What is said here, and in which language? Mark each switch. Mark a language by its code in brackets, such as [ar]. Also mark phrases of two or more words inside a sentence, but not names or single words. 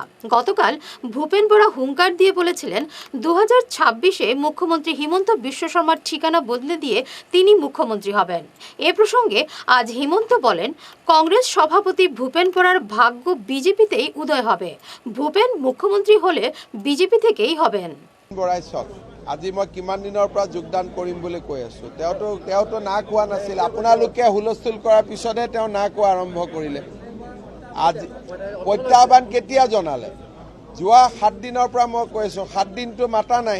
[bn] গতকাল ভূপেন বরা হুঙ্কার দিয়ে বলেছিলেন 2026-এ মুখ্যমন্ত্রী হিমন্ত বিশ্ব শর্মার ঠিকানা বদলে দিয়ে তিনি মুখ্যমন্ত্রী হবেন। এ প্রসঙ্গে আজ হিমন্ত বলেন, কংগ্রেস সভাপতি ভূপেন বরার ভাগ্য বিজেপিতেই উদয় হবে। ভূপেন মুখ্যমন্ত্রী হলে বিজেপি থেকেই হবেন। [as] বৰাই চাওক, আজি মই কিমান দিনৰ পৰা যোগদান কৰিম বুলি কৈ আছোঁ। তেওঁতো না কোৱা নাছিল। আপোনালোকে হুলস্থুল কৰাৰ পিছতহে তেওঁ না কোৱা আৰম্ভ কৰিলে। আজি প্ৰত্যাহ্বান কেতিয়া জনালে? যোৱা 7 দিনৰ পৰা মই কৈ আছোঁ, 7 দিনটো মাতা নাই।